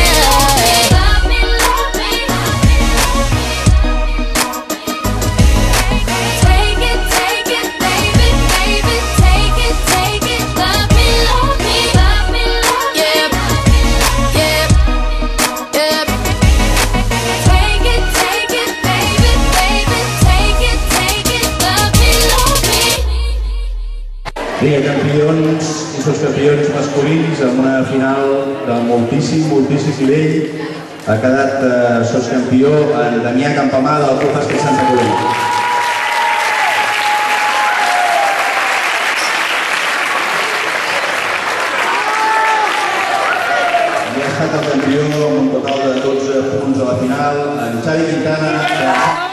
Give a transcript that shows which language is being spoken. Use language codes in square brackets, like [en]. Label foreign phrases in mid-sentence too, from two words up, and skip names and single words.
[en] Love me, take it, baby, take it, love me, yeah, yeah. Take it, baby, take it, love me. [ca] Liga Campions i subcampions masculins amb una final de moltíssim nivell. Ha quedat sotscampió en Damià Campamà del Club Bàsquet Santa Coloma. I ha estat el campió amb un total de 12 punts a la final, en Xavi Quintana.